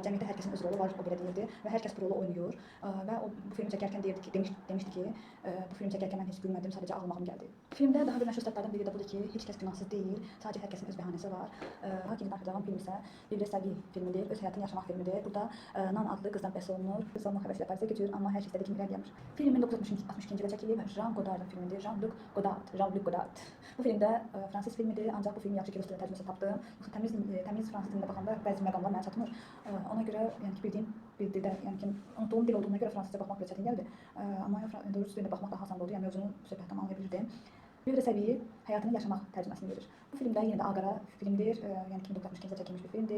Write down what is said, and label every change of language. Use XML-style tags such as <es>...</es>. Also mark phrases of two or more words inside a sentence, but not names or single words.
<az>Cəmiyyətdə hər kəsin öz rolu var, o belə deyirdi və hər kəs bu rolu oynayır. Və o bu filmi çəkərkən demişdi ki, bu filmi çəkərkən mən heç gülmədim, sadəcə ağlamağım gəldi. Filmdə daha bir məşhur statlardan biri də budur ki, heç kəs günahsız deyil, sadəcə hər kəsin öz bəhanəsi var. Hakim Darxıcavan film isə bir Sabi filmidir, öz həyatını yaşamaq filmidir. Burada Nan adlı qızdan bəhs olunur. Qız olmaq həvəsi ilə Parisə keçir, amma hər kəs dediyi kimi irəliləyir. Film 1962-ci ildə çəkilib, Jean Godardın filmidir. Jean-Luc Godard. Bu filmdə fransız filmidir, ancaq bu filmi yaxşı ki, rus dilində tərcüməsi tapdım. Təmiz fransız dilində baxanda bəzi məqamlar mənə çatmır. Ona görə, yəni ki, bildiyim bir dildə, yəni ki, unutduğum dil olduğuna görə fransızca baxmaq belə çətin gəldi. Amma rus dilində baxmaq daha asan oldu, yəni mövzunu söhbətdən anlaya bilirdim. Bir Səbi həyatını yaşamaq tərcüməsini verir. Bu filmdə yenə də ağara filmdir, yəni 1962-ci ildə çəkilmiş bir filmdir.</az>